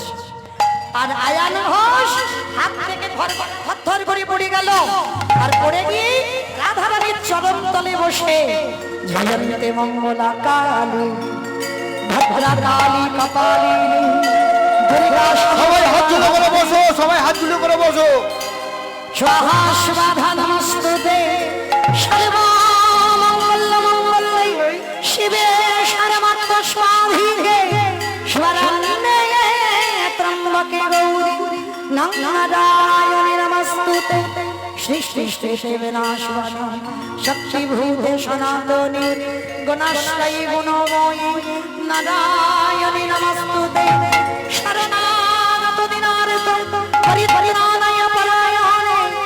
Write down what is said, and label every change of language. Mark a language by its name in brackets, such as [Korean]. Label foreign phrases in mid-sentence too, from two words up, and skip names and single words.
[Bangla] আর আয়ান ঘোষ হাত থেকে থর করে পড়ে গেল, আর পড়ে গিয়ে রাধারানীর চরণ তলে বসে [Sanskrit] जयन्ते मङ्गला काली भद्रा काली कपालिनी दुर्गा [Bangla] সবাই হাত জুড়ে করে বসো, সবাই হাত জুড়ে করে বসো। [Sanskrit] स्वाहा स्वाधा नमस्तुते सर्वमंगल मंगले शिवे सर्वात्म स्वाधीने स्वरण्ये त्र्यंबके गौरी नारायणे नमस्तुते सृष्टि स्थिति विनाशनाय शक्ति भूते सनातने गुणश्रयी गुणमयी नारायणे नमस्तुते शरणागत दिनार्थ परित्राणाय परायणे